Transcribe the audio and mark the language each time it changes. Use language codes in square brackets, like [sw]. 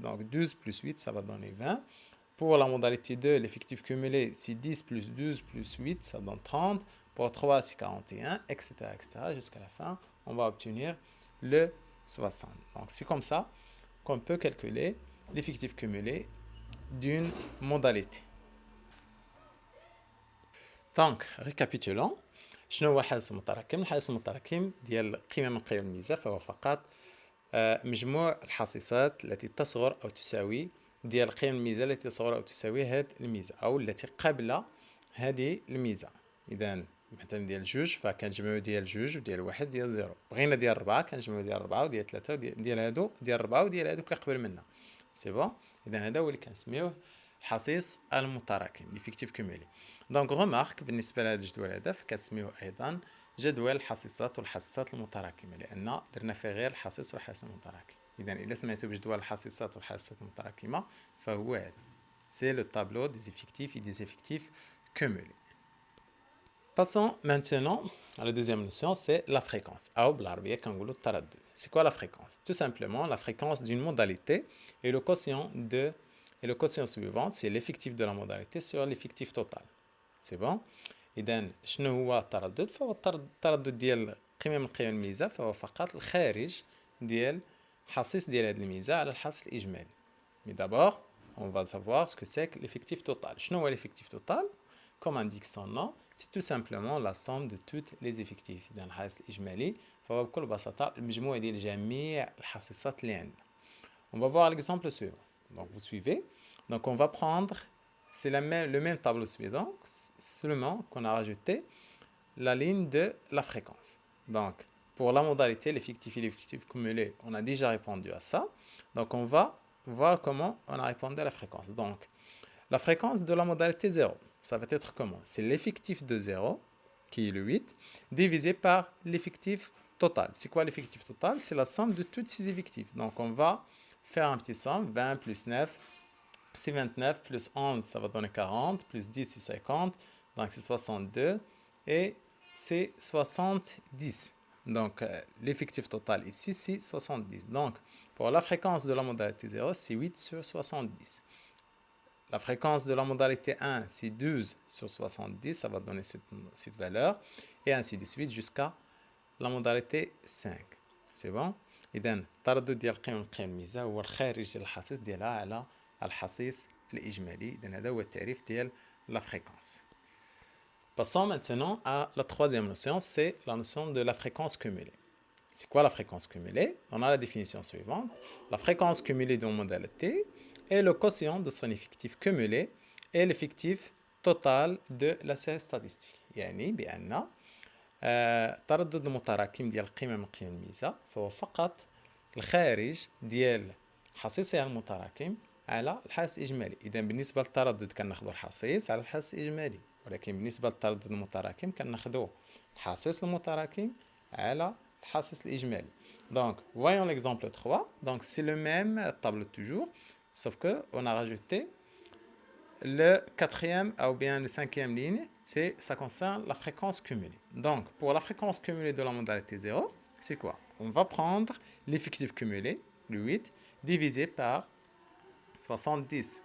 [fr] Donc 12 plus 8, ça va donner 20. Pour la modalité 2, l'effectif cumulé, c'est 10 plus 12 plus 8, ça donne 30. Pour 3, c'est 41, etc., etc. Jusqu'à la fin, on va obtenir le 60. Donc c'est comme ça qu'on peut calculer l'effectif cumulé d'une modalité. Donc, récapitulons. [ar] شنو هو الحدث المتراكم؟ الحدث المتراكم ديال قيمة من قيم الميزة فهو فقط مجموع الحصيصات التي تصغر أو تساوي ديال قيم الميزة التي تصغر أو تساوي هذه الميزة أو التي قبل هذه الميزة. إذا مثلا ديال جوج فكنجمعو ديال جوج وديال واحد ديال زيرو. بغينا ديال ربعة كنجمعو ديال ربعة وديال ثلاثة وديال هادو ديال ربعة وديال هادو كيقبل منا. [fr] سي بون. [ar] إذا هذا هو اللي كنسميوه الحصيص المتراكم l'effectif cumulé. دونك غومارك بالنسبة لهذا الجدول هذا فكنسميوه أيضا جدول الحصيصات والحصيصات المتراكمة، لأن درنا فيه غير الحصيص والحصيص المتراكم. إذا إلا سميتو بجدول الحصيصات والحصيصات المتراكمة فهو هذا. [fr] سي لو طابلو دي زيفيكتيف et des effectifs cumulés. Passons maintenant à la deuxième notion, c'est la fréquence. [ar] أو بالعربية كنقولوا التردد. [fr] C'est quoi la fréquence? Tout simplement la fréquence d'une modalité et le quotient suivant, c'est l'effectif de la modalité sur l'effectif total. C'est bon? [ar] إذا شنو هو التردد؟ فهو التردد ديال قيمة من قيم الميزة فهو فقط الخارج ديال حصيص ديال هذه الميزة على الحصيص الإجمالي. [fr] Mais d'abord, on va savoir ce que c'est que l'effectif total. [ar] شنو هو [fr] l'effectif total? Comme indique son nom, c'est tout simplement la somme de tous les effectifs. [ar] إذا الحصيص الإجمالي فهو بكل بساطة المجموع ديال جميع الحصيصات اللي عندنا. [fr] On va voir l'exemple suivant. Donc vous suivez. Donc on va prendre, c'est le même tableau suivant, seulement qu'on a rajouté la ligne de la fréquence. Donc pour la modalité, l'effectif et l'effectif cumulé, on a déjà répondu à ça. Donc on va voir comment on a répondu à la fréquence. Donc la fréquence de la modalité 0, ça va être comment? C'est l'effectif de 0, qui est le 8, divisé par l'effectif total. C'est quoi l'effectif total? C'est la somme de tous ces effectifs. Donc on va faire un petit somme, 20 plus 9, c'est 29, plus 11, ça va donner 40, plus 10, c'est 50, donc c'est 62, et c'est 70. Donc l'effectif total ici, c'est 70. Donc pour la fréquence de la modalité 0, c'est 8 sur 70. La fréquence de la modalité 1, c'est 12 sur 70, ça va donner cette valeur, et ainsi de suite jusqu'à la modalité 5. C'est bon? [ar] إذا التردد ديال قيم الميزة هو الخارج ديال الحصيص ديالها على الحصيص الإجمالي. إذا هذا هو التعريف ديال la fréquence. [fr] Passons maintenant à la troisième notion, c'est la notion de la fréquence cumulée. C'est quoi la fréquence cumulée? On a la définition suivante. La fréquence cumulée d'une modalité est le quotient de son effectif cumulé et l'effectif total de la série statistique. [ar] يعني بأن التردد المتراكم ديال القيمة من قيم الميزة فهو فقط الخارج ديال حصيصها المتراكم على الحاصل الإجمالي. إذا بالنسبة للتردد كناخدو الحصيص على الحاصل الإجمالي، ولكن بالنسبة للتردد المتراكم كناخدو الحصيص المتراكم على الحاصل الإجمالي. [fr] Donc, voyons l'exemple 3. Donc, c'est le même tableau toujours, sauf que on a rajouté le quatrième ou bien le cinquième ligne, ça concerne la fréquence cumulée. Donc, pour la fréquence cumulée de la modalité 0, c'est quoi? On va prendre l'effectif cumulé, le 8, divisé par 70.